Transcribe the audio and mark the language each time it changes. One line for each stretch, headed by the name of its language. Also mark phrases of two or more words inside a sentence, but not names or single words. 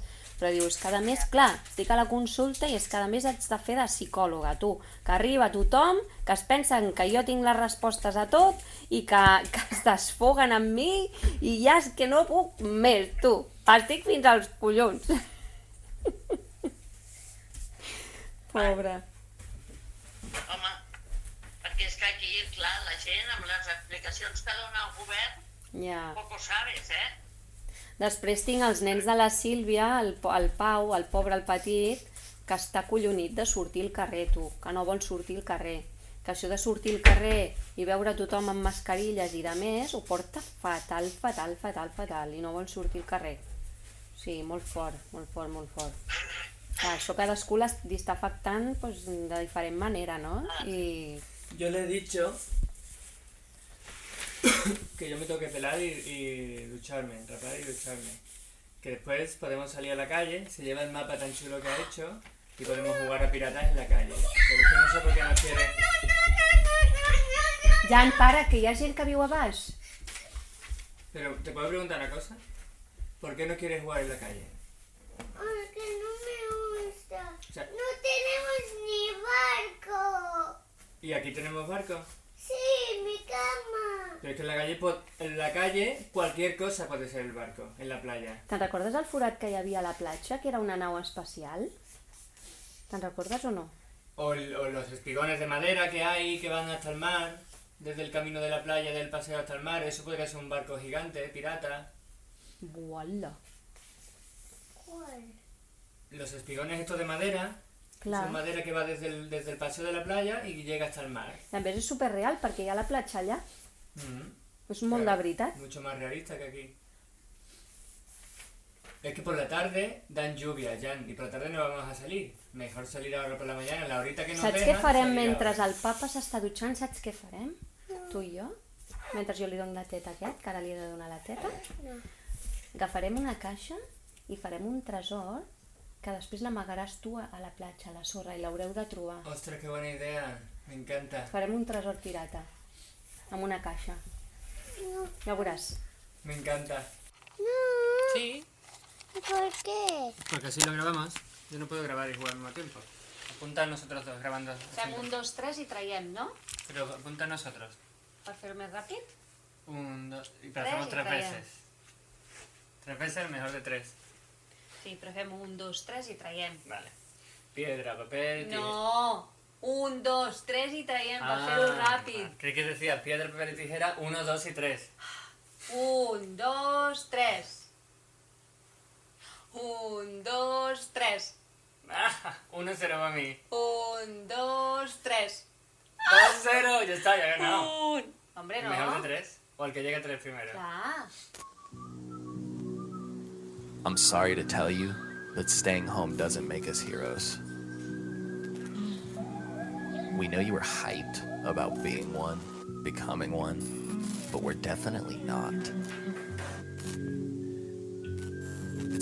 Catalan: Però dius, cada mes, clar, estic a la consulta i és cada mes haig de fer de psicòloga, tu, que arriba tothom, que es pensen que jo tinc les respostes a tot i que es desfoguen amb mi i ja és que no puc més, tu. Estic fins als collons. Pobre. Home, perquè és que aquí, clar, la gent amb les explicacions que dona el govern, Ja.
Spanish: poco sabes,
Catalan: Després tinc els nens de la Sílvia, el Pau, el pobre, el petit, que està collonit de sortir al carrer, tu, que no vol sortir al carrer. Que això de sortir al carrer i veure tothom amb mascarilles i de més, ho porta fatal, i no vol sortir al carrer. Sí, molt fort. Clar, això cadascú li està afectant pues, de diferent manera, no? I...
Spanish: Yo le he dicho que yo me tengo que pelar y ducharme, rapar y ducharme. Que después podemos salir a la calle, se lleva el mapa tan chulo que ha hecho y podemos jugar a piratas en la calle. Pero es que no sé por qué no quiere... Jan, para,
Catalan: que hi ha gent que viu a baix.
Spanish: Pero, ¿te puedo preguntar una cosa? ¿Por qué no quieres jugar en la calle? Porque no me gusta. O sea, No tenemos ni barco. ¿y aquí tenemos barco? Sí, mi cama. Pero es que en la calle cualquier cosa puede ser el barco, en la playa.
Catalan: Te'n recordes el forat que hi havia a la platja, que era una nau espacial? Te'n recordes o no?
Spanish: O los espigones de madera que hay que van hasta el mar, desde el camino de la playa, del paseo hasta el mar, eso podría ser un barco gigante, pirata. Uala. ¿Cuál? Los espigones estos de madera,
Catalan: Clar.
Spanish: son madera que va desde el paseo de la playa y llega hasta el mar.
Catalan: I a més és superreal perquè hi ha la platja allà. Mm. És molt de veritat.
Spanish: Mucho más realista que aquí. Es que por la tarde dan lluvia, Jan, y por la tarde no vamos a salir. Mejor salir ahora por la mañana, la horita que nos
Catalan: Saps
Spanish: dejan,
Catalan: què farem
Spanish: salir
Catalan: mentre
Spanish: ahora.
Catalan: el papa s'està dutxant? Saps què farem? Tu i jo? Mentre jo li dono la teta a aquest, que ara li he de donar la teta. No. Agafarem una caixa i farem un tresor que després l'amagaràs tu a la platja, a la sorra, i l'haureu de trobar.
Spanish: Ostras, qué buena idea, me encanta.
Catalan: Farem un tresor pirata, amb una caixa. Ja ho veuràs.
Spanish: Me encanta. No. Sí, ¿Por qué? porque así lo grabamos. Yo no puedo grabar y jugar al mismo tiempo. Apunta a nosotros dos grabando.
Catalan: Fem 1, 2, 3 i traiem, no?
Spanish: Pero apunta a nosotros.
Catalan: Per fer-ho més ràpid? 1, 2,
Spanish: y Tres hacemos y 3 traemos. veces. 3 veces, mejor de 3.
Catalan: Sí, però fem 1, 2, 3 i traiem.
Spanish: Vale. Piedra, papel, tijera. No!
Catalan: 1, 2, 3 i traiem, per fer-ho ràpid.
Spanish: ¿Qué quieres decir? Piedra, papel y tijera, 1, 2 y 3. 1, 2, 3. 1, 2, 3. 1-0 para mí. 1, 2, 3. 2-0, ya está, ya he ganado. Hombre, no. Mejor de 3. O el que llegue a 3 primero.
Catalan: Clar.
English: I'm sorry to tell you, but staying home doesn't make us heroes. We know you were hyped about being one, becoming one, but we're definitely not.